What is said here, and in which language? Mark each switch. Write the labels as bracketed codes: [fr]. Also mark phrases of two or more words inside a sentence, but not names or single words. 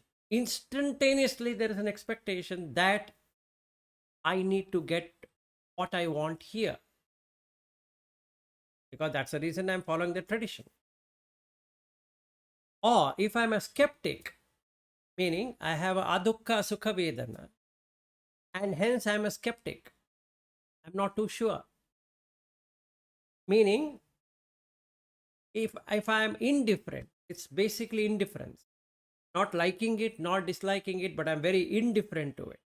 [en] Instantaneously, there is an expectation that I need to get what I want here. Because that's the reason I'm following the tradition. Or if I'm a skeptic, meaning I have a [pi] adukka sukha vedana, [en] and hence I'm a skeptic, I'm not too sure. Meaning, if I'm indifferent, it's basically indifference. Not liking it, not disliking it, but I'm very indifferent to it.